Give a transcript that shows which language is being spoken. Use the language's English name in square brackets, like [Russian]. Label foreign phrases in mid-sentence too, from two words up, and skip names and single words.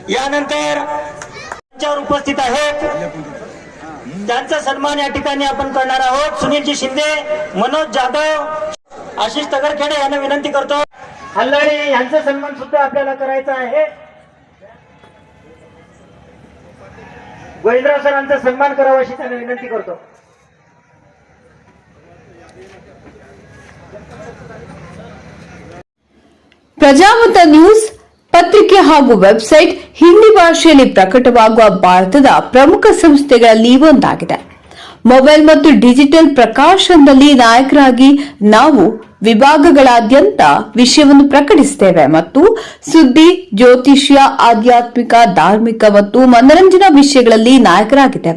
[Marathi] यानंतर मंचावर उपस्थित आहेत त्यांचा सन्मान या ठिकाणी आपण करणार आहोत. सुनीलजी शिंदे, मनोज जाधव, आशिष तगरखेडे यांना विनंती करतो. हल्लाळे यांचा सन्मान सुद्धा आपल्याला करायचा आहे. गोविंदराव सरांचा सन्मान करावा अशी त्यांना विनंती करतो. [Kannada] ಪ್ರಜಾಮತ ನ್ಯೂಸ್ ಪತ್ರಿಕೆ ಹಾಗೂ ವೆಬ್ಸೈಟ್ ಹಿಂದಿ ಭಾಷೆಯಲ್ಲಿ ಪ್ರಕಟವಾಗುವ ಭಾರತದ ಪ್ರಮುಖ ಸಂಸ್ಥೆಗಳಲ್ಲಿ ಒಂದಾಗಿದೆ. ಮೊಬೈಲ್ ಮತ್ತು ಡಿಜಿಟಲ್ ಪ್ರಕಾಶನದಲ್ಲಿ ನಾಯಕರಾಗಿ ನಾವು ವಿಭಾಗಗಳಾದ್ಯಂತ ವಿಷಯವನ್ನು ಪ್ರಕಟಿಸುತ್ತೇವೆ ಮತ್ತು ಸುದ್ದಿ, ಜ್ಯೋತಿಷ್ಯ, ಆಧ್ಯಾತ್ಮಿಕ, ಧಾರ್ಮಿಕ ಮತ್ತು ಮನರಂಜನಾ ವಿಷಯಗಳಲ್ಲಿ ನಾಯಕರಾಗಿದ್ದೇವೆ.